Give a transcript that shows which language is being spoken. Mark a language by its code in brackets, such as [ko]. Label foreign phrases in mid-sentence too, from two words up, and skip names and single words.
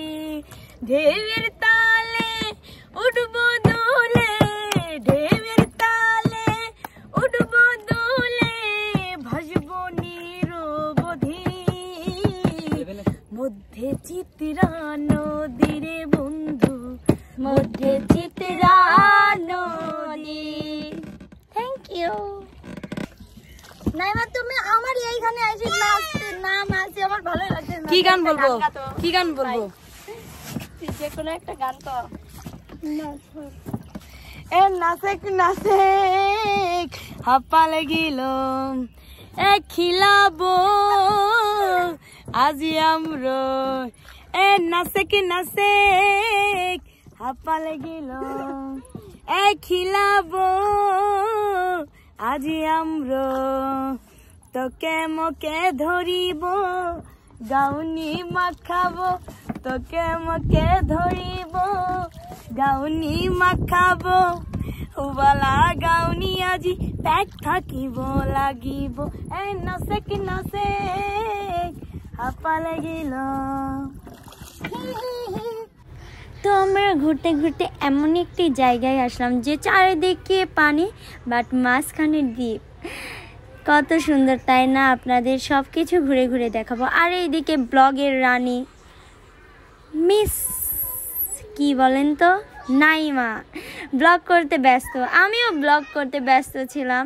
[bn] ঢেউয়ের তালে উঠবো দোলে, ঢেউয়ের তালে উঠবো দোলে, ভাসবো নিরবধি মধ্যে চিত্রা নদীর বন্ধু, মধ্যে চিত্রা নদী। [en] thank you [bn] নাইমা, তুমি আমার এইখানে এসে নাম আছে, আমার ভালো লাগছে। কি গান বলবো? কি গান বলবো? যে কোনো একটা গান তো। [sck] এ নাচেক নাচেক হাপ্পা লাগিল এ খিলাবো আজি আমরো। এ নাচেক নাচেক হাপ্পা লাগিল এ খিলাবো আজি আমরো। তোকে মকে ধরিব গাউনি মাখাবো, তোকে মকে ধরিব গাউনি মাখাবো। হুবালা গাউনি আজি পেট থাকিব লাগিব। এই নাচেক নাচেক হাপা লাগিল। [bn] তো আমরা ঘুরতে ঘুরতে এমন একটি জায়গায় আসলাম যে চারিদিকে পানি, বাট মাঝখানে দ্বীপ। কত সুন্দর, তাই না? আপনাদের সব কিছু ঘুরে ঘুরে দেখাবো। আর এইদিকে ব্লগের রানী মিস কি বলেন তো, নাইমা ব্লগ করতে ব্যস্ত, আমিও ব্লগ করতে ব্যস্ত ছিলাম।